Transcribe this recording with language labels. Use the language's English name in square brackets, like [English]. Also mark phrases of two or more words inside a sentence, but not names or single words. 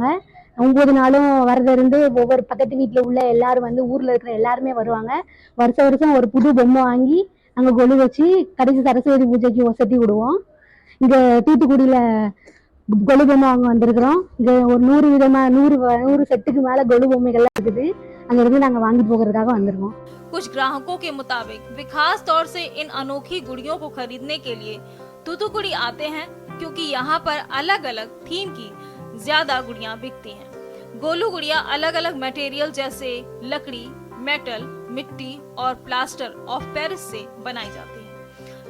[Tamil] 9 நாளும் வரத இருந்து ஒவ்வொரு பக்கத்து வீட்டில் உள்ள எல்லாரும் வந்து ஊரில் இருக்கிற எல்லாருமே வருவாங்க. வருஷம் ஒரு புது பொம்மை வாங்கி நாங்கள் கொலு வச்சு கடைசி சரஸ்வதி பூஜைக்கு வசதி விடுவோம். இங்கே தூத்துக்குடியில் கொலு பொம்மை வாங்க வந்திருக்கிறோம். இங்கே ஒரு 100 செட்டுக்கு மேலே கொலு பொம்மைகள்லாம் இருக்குது. அங்கேருந்து நாங்கள் வாங்கிட்டு போகிறதுக்காக வந்திருக்கோம். [Hindi] कुछ ग्राहकों के मुताबिक वे खास तौर से इन अनोखी गुड़ियों को खरीदने के लिए तूतुकुड़ी आते हैं, क्योंकि यहाँ पर अलग अलग थीम की ज्यादा गुड़ियाँ बिकती हैं। गोलू गुड़िया अलग अलग मटेरियल जैसे लकड़ी, मेटल, मिट्टी और प्लास्टर ऑफ पेरिस से बनाई जाती है।